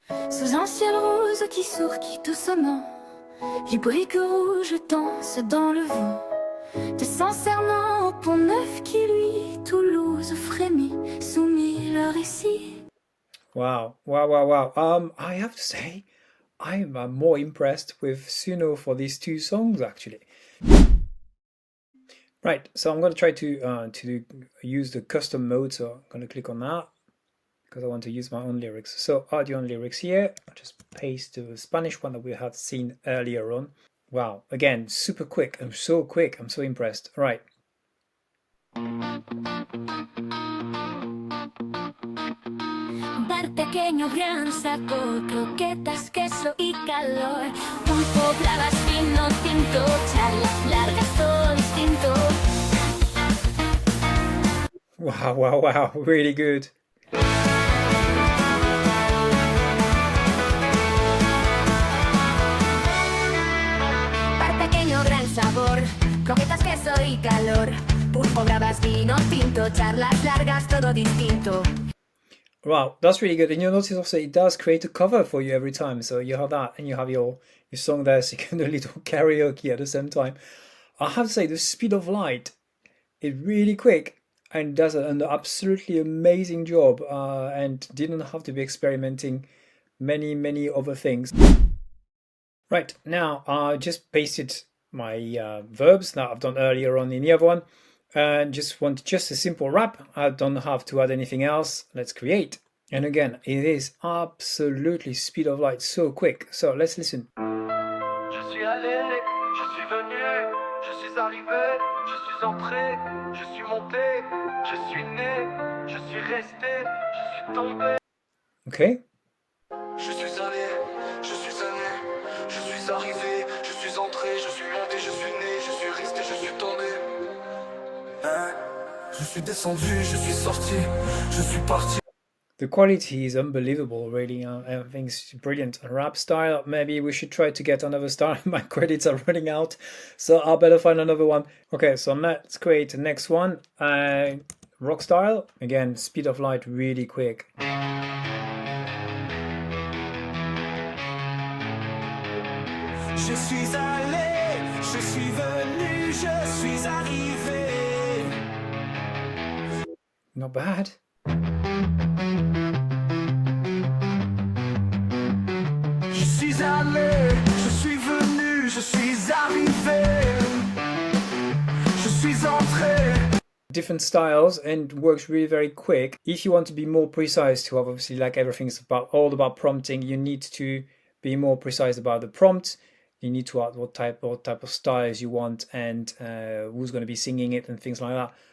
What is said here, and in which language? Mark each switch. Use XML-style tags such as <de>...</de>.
<fr>Sous un ciel rose qui sourit doucement, les briques rouges dansent dans le vent. De sincèrement au pont neuf qui lui, Toulouse frémit, soumis le récit.</fr> <en>Wow, wow. I have to say, I'm more impressed with Suno for these 2 songs, actually. Right, so I'm going to try to use the custom mode, so I'm going to click on that, because I want to use my own lyrics. So audio and lyrics here, I'll just paste the Spanish one that we had seen earlier on. Wow, again, super quick. I'm so quick, I'm so impressed. All right.</en> <es>Bar pequeño, gran sabor, croquetas, queso y calor. Pulpo, bravas, vino tinto, charlas largas, todo distinto.</es> <en>Wow, really good.</en> <es>Bar pequeño, gran sabor, croquetas, queso y calor. Pulpo, bravas, vino tinto, charlas largas, todo distinto.</es> <en>Wow, that's really good. And you'll notice also it does create a cover for you every time. So you have that and you have your song there, so you can do a little karaoke at the same time. I have to say the speed of light is really quick and does an absolutely amazing job and didn't have to be experimenting many other things. Right, now I just pasted my verbs that I've done earlier on in the other one. And just want just a simple rap. I don't have to add anything else. Let's create. And again, it is absolutely speed of light, so quick. So let's listen.</en> <fr>Je suis allé, je suis venu, je suis arrivé, je suis entré, je suis monté, je suis né, je suis resté, je suis tombé.</fr> <en>Okay.</en> <fr>Je suis allé, je suis venu, je suis arrivé, je suis entré, je suis monté, je suis né, je suis resté, je suis tombé. Je suis descendu, je suis sorti, je suis parti.</fr> <en>The quality is unbelievable, really. I think it's brilliant. A rap style, maybe we should try to get another style. My credits are running out, so I'll better find another one. Okay, so let's create the next one. Rock style, again, speed of light, really quick.</en> <fr>Je suis allé, je suis venu, je suis arrivé.</fr> <en>Not bad.</en> <fr>Je suis allé, je suis venu, je suis arrivé, je suis entré.</fr> <en>Different styles and works really very quick. If you want to be more precise, to have obviously like everything's about all about prompting, you need to be more precise about the prompt. You need to add what type of styles you want and who's going to be singing it and things like that.</en>